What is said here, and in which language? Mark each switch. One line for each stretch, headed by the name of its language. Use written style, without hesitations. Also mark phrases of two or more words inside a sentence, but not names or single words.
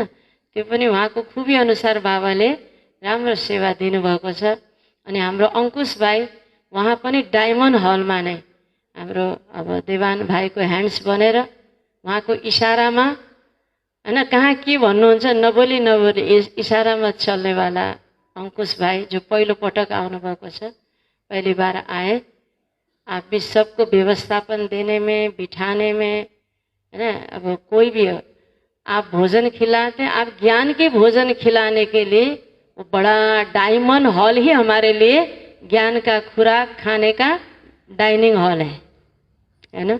Nepali: त्यो पनि उहाँको खुबी अनुसार बाबाले राम्रो सेवा दिनुभएको छ। अनि हाम्रो अङ्कुश भाइ, उहाँ पनि डायमन्ड हलमा नै हाम्रो अब देवान भाइको ह्यान्ड्स बनेर उहाँको इसारामा होइन, कहाँ के भन्नुहुन्छ नबोली इसारामा चल्नेवाला अंकुश भाई, जो पहिलो पटक आउनुभएको छ,
Hindi: पहली बार आए। आप भी सबको व्यवस्थापन देने में, बिठाने में, है ना। अब कोई भी हो, आप भोजन खिलाते हैं, आप ज्ञान के भोजन खिलाने के लिए वो बड़ा डायमंड हॉल ही हमारे लिए ज्ञान का खुराक खाने का
English: dining hall
Hindi: है ना।